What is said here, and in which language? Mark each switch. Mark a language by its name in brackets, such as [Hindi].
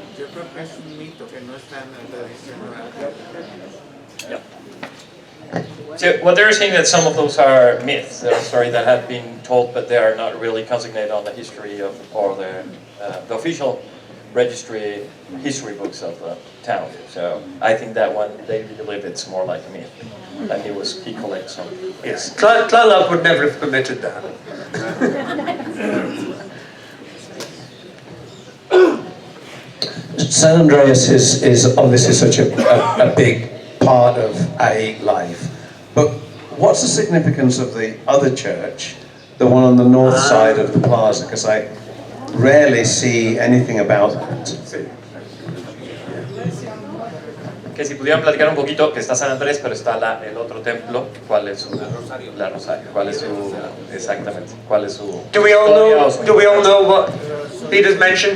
[Spanish] Yo creo que es un mito que no está en la tradición. [English] So what they're saying that some of those are myths, a story that have been told, but they are not really consignated on the history of, or the official registry history books of the town. So I think that one, they believe it's more like a myth. And he collects some. Yes, Tlaloc would never have permitted that. San Andreas is obviously such a big part of Ajijic life. But what's the significance of the other church, the one on the north side of the plaza? Because I rarely see anything about that. [Spanish] Que si pudieran platicar un poquito, que está San Andrés, pero está el otro templo, ¿cuál es su? La Rosario. ¿Cuál es su? Exactamente. ¿Cuál es su? [English] Do we all know what Peter's mentioned?